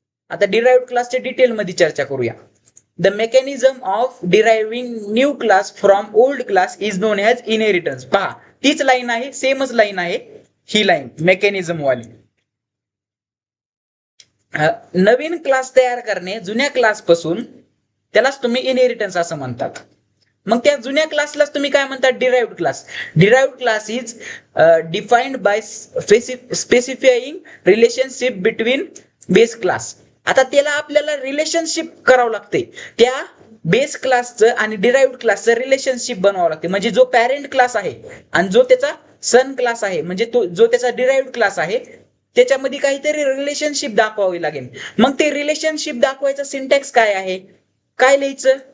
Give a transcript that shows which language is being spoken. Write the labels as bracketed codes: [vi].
[mr] आता डिराइव्ड क्लासच्या डिटेल मध्ये चर्चा करूया. [en] The mechanism of deriving new class from old class is known as inheritance. [mr] पहा, तीच लाईन आहे, सेमच लाईन आहे ही लाईन मेकॅनिझम वाली. नवीन क्लास तयार करणे जुन्या क्लास पासून, त्यालाच तुम्ही इनहेरिटन्स असं म्हणतात. मग त्या जुन्या क्लासलाच तुम्ही काय म्हणतात? Derived class. [en] Derived class is defined by specifying relationship between base class. [mr] आता त्याला आपल्याला रिलेशनशिप करावं लागते. त्या बेस क्लासचं आणि डिराइव्ड क्लासचं रिलेशनशिप बनवावं लागते. म्हणजे जो पॅरेंट क्लास आहे आणि जो त्याचा सन क्लास आहे, म्हणजे तो जो त्याचा डिराइव्ड क्लास आहे, त्याच्यामध्ये काहीतरी रिलेशनशिप दाखवावी लागेल. मग ते रिलेशनशिप दाखवायचं सिंटॅक्स काय आहे? काय लिहायचं?